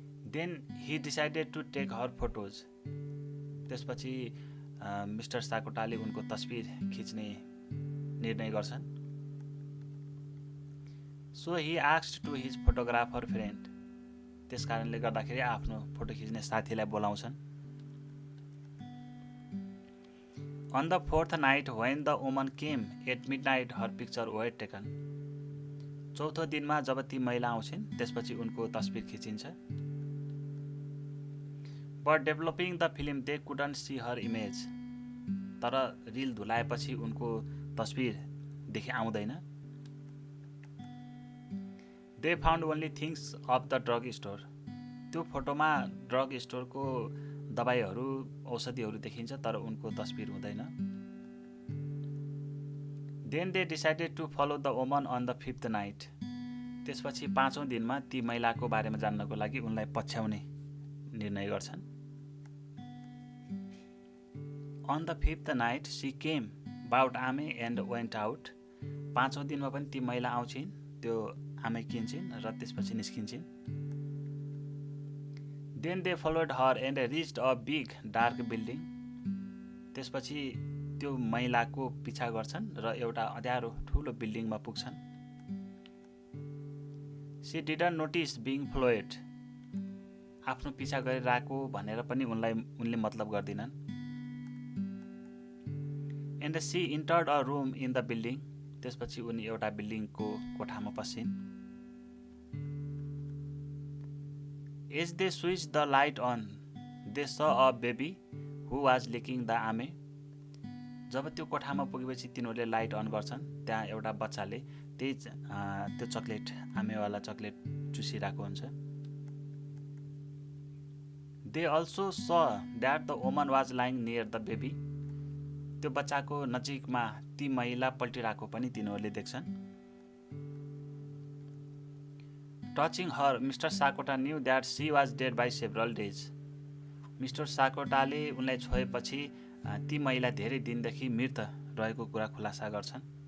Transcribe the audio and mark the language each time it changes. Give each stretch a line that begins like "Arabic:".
English: Then he decided to take her photos.
Nepali: त्यसपछि mister साकोटाले उनको तस्बिर खिच्ने निर्णय गर्छन्।
English: So he asked to his photographer friend.
Nepali: त्यस कारणले गर्दाखेरि आफ्नो फोटो खिच्ने साथीलाई बोलाउँछन्।
English: On the fourth night when the woman came at midnight her picture were taken.
Nepali: चौथो दिनमा जब ती महिला आउँछिन् त्यसपछि उनको तस्बिर खिचिन्छ।
English: But developing the film they couldn't see her image.
Nepali: तर रिल धुलाएपछि उनको तस्बिर देखि आउँदैन।
English: They found only things of the drug store.
Nepali: त्यो फोटोमा ड्रग स्टोरको दबाईहरू, औषधिहरू देखिन्छ, तर उनको तस्बिर हुँदैन।
English: Then they decided to follow the woman on the fifth night.
Nepali: त्यसपछि पाँचौँ दिनमा ती महिलाको बारेमा जान्नको लागि उनलाई पछ्याउने निर्णय गर्छन्।
English: On the fifth night she came bought ame and went out.
Nepali: पाँचौँ दिनमा पनि ती महिला आउँछिन्, त्यो आमे किन्छिन् र त्यसपछि निस्किन्छन्।
English: Then they followed her and reached a big dark building.
Nepali: त्यसपछि त्यो महिलाको पिछा गर्छन् र एउटा अँध्यारो ठुलो बिल्डिङमा पुग्छन्।
English: She didn't notice being followed.
Nepali: आफ्नो पिछा गरिरहेको भनेर पनि उनले मतलब गर्दिनन्।
English: And she entered a room in the building.
Nepali: त्यसपछि उनी एउटा बिल्डिङको कोठामा पसिन्।
English: As they switch the light on they saw a baby who was licking the ame.
Nepali: जब त्यो कोठामा पुगेपछि तिनीहरूले लाइट अन गर्छन्, त्यहाँ एउटा बच्चाले त्यो चक्लेट, आमेवाला चक्लेट चुसिरहेको हुन्छ।
English: They also saw that the woman was lying near the baby.
Nepali: त्यो बच्चाको नजिकमा ती महिला पल्टिरहेको पनि तिनीहरूले देख्छन्।
English: Touching her mister Sakota knew that she was dead by several days.
Nepali: Mister साकोटाले उनलाई छोएपछि ती महिला धेरै दिनदेखि मृत रहेको कुरा खुलासा गर्छन्।